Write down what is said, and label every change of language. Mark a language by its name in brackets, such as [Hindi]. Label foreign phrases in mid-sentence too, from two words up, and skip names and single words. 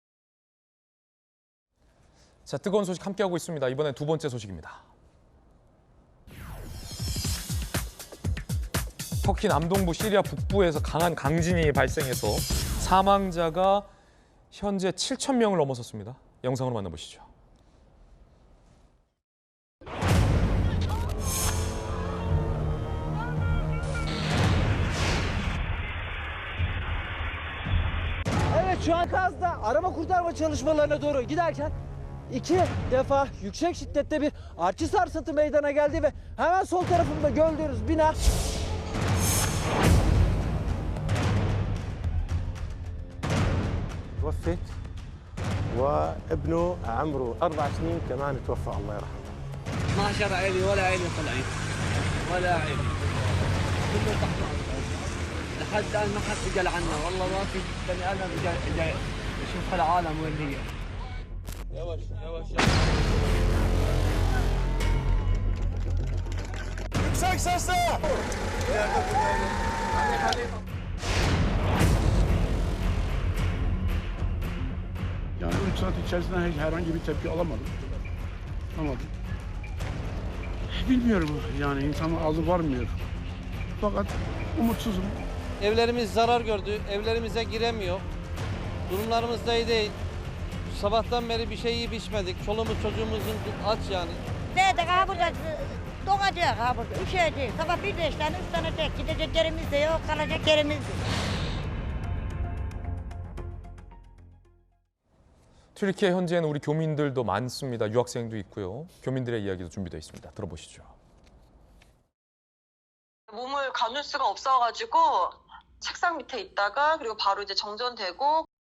[Korean] 자, 뜨거운 소식 함께하고 있습니다. 이번엔 두 번째 소식입니다. 터키 남동부 시리아 북부에서 강한 강진이 발생해서 사망자가 현재 7,000명을 넘어섰습니다. 영상으로 만나보시죠. [Turkish] Evet, şu an Kaz'da arama kurtarma çalışmalarına doğru giderken 2 defa yüksek şiddette bir artçı sarsıntı meydana geldi ve hemen sol tarafımda gördüğünüz bina [Arabic] توفت وابنه عمره 4 سنين كمان توفى الله يرحمه. 12 عيلة ولا عيلة طلعت ولا عيلة كله تحت لحد الآن ما حد سجل عنا والله ما في بني آدم إجا يشوف هالعالم وين هي. [Turkish] yavaş yavaş Yüksek sesle! Yani 3 saat içerisinde herhangi bir tepki alamadım. Bilmiyorum yani insanın ağzı varmıyor. Fakat umutsuzum. Evlerimiz zarar gördü, evlerimize giremiyor. Durumlarımız da iyi değil. Sabahtan beri bir şey yiyip içmedik. Çoluğumuz çocuğumuzun aç yani. Nerede ha burada doğacak ha burada. Üşüyecek. Sabah 1-5 tane 3 tane tek. Gidecek yerimiz de yok, kalacak yerimiz de. [Korean] 튀르키예 현지에는 우리 교민들도 많습니다. 유학생도 있고요. 교민들의 이야기도 준비되어 있습니다. 들어보시죠. 몸을 가눌 수가 없어가지고 책상 밑에 있다가 그리고 바로 이제 정전되고